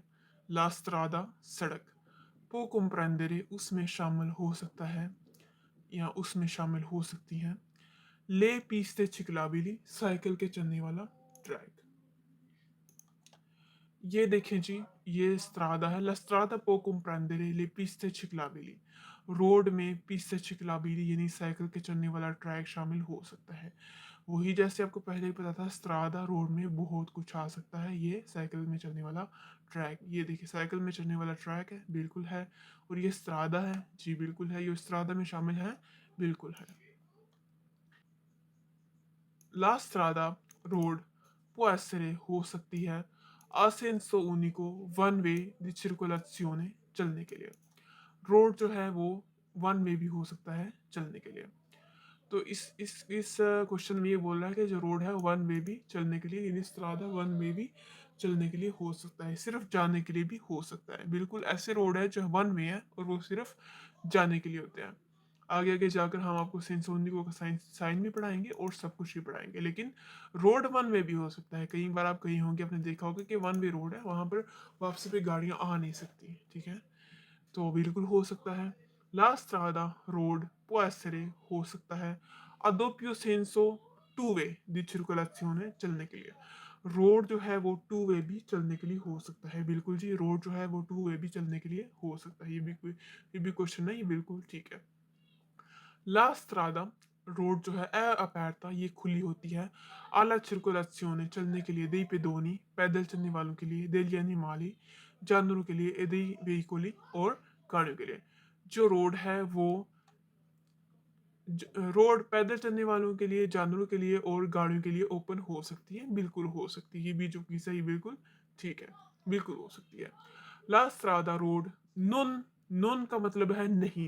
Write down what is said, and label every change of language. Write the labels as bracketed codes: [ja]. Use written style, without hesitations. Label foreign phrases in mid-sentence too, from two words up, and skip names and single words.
[it] la strada [hi] सड़क, [it] può comprendere [hi] उसमें शामिल हो सकता है, या उसमें शामिल हो सकती हैं। [it] le piste ciclabili [hi] साइकिल के चलने वाला ट्रैक। ये देखें जी, ये स्त्रादा है, [it] ला strada può comprendere le piste ciclabili। [hi] रोड में [it] piste ciclabili [hi] यानी साइकिल के चलने वाला ट्रैक शामिल हो सकता है। वही जैसे आपको पहले ही पता था, स्ट्रादा रोड में बहुत कुछ आ सकता है। ये साइकिल में चलने वाला ट्रैक, ये देखिए साइकिल में चलने वाला ट्रैक है, बिल्कुल है। और ये स्ट्रादा है, जी बिल्कुल है। ये स्ट्रादा में शामिल है, बिल्कुल है। [it] La strada रोड può essere [hi] हो सकती है [it] a senso unico [en] one way [it] di circolazione [hi] चलने के लिए। रोड जो है वो [en] one way [hi] भी हो सकता है चलने के लिए। तो इस क्वेश्चन में ये बोल रहा है कि जो रोड है [en] one way [hi] भी चलने के लिए, यानी स्ट्रादा [en] one way [hi] भी चलने के लिए हो सकता है, सिर्फ जाने के लिए भी हो सकता है। बिल्कुल ऐसे रोड है जो [en] one way [hi] है और वो सिर्फ जाने के लिए होते हैं। आगे आगे जाकर हम आपको सेंसोनिको का साइन साइन भी पढ़ाएंगे और सब कुछ भी पढ़ाएंगे। लेकिन रोड [en] one way [hi] भी हो सकता है। कई बार आप कहीं होंगे, आपने देखा होगा कि [en] one way [hi] रोड है, वहां पर वापसी पे गाड़ियां आ नहीं सकती, ठीक है। तो बिल्कुल हो सकता है। [it] la strada [hi] रोड [it] può essere [hi] हो सकता है [it] a doppio senso [en] two way [it] di circolazione [hi] चलने के लिए। रोड जो है वो [en] two way [hi] भी चलने के लिए हो सकता है, बिल्कुल जी। रोड जो है वो [en] two way [hi] भी चलने के लिए हो सकता है। ये भी क्वेश्चन है, ये बिल्कुल ठीक है। [it] la strada [hi] रोड जो है अपर्ता, ये खुली होती है [it] alla circolazione [hi] चलने के लिए, [it] dei pedoni [hi] पैदल चलने वालों के लिए, [it] degli animali [hi] जानवरों के लिए, [it] e dei veicoli [hi] और गाड़ियों के लिए। जो रोड है वो रोड पैदल चलने वालों के लिए, जानवरों के लिए और गाड़ियों के लिए ओपन हो सकती है, बिल्कुल हो सकती है। ये भी जो की सही, बिल्कुल ठीक है, बिल्कुल हो सकती है। [it] la strada [hi] रोड नॉन, नॉन का मतलब है नहीं।